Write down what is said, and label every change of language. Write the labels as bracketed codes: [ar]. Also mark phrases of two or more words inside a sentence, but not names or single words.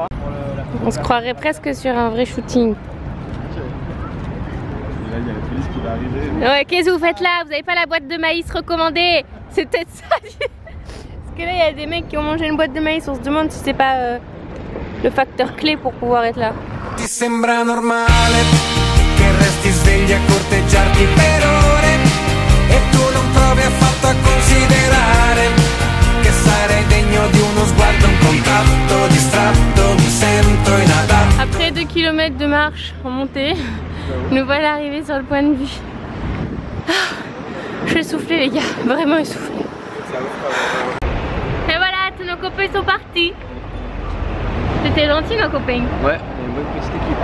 [fr] On se croirait presque sur un vrai shooting. Là, il y a la police qui va arriver. Ouais, qu'est-ce que vous faites là? Vous avez pas la boîte de maïs recommandée? C'est peut-être ça. que là il y a des mecs qui ont mangé une boîte de maïs, on se demande si c'est pas le facteur clé pour pouvoir être là. [it] Ti sembra normale che resti svegli a corteggiarti per ore e tu non provi affatto a considerare che sarei degno di uno sguardo, un contatto distratto, mi sento inadatto. [fr] Après 2 km de marche en montée, nous voilà arrivés sur le point de vue. Je suis essoufflée les gars, vraiment essoufflée. Et voilà, tous nos copains sont partis. C'était gentil nos copains. Ouais, on est une bonne petite équipe.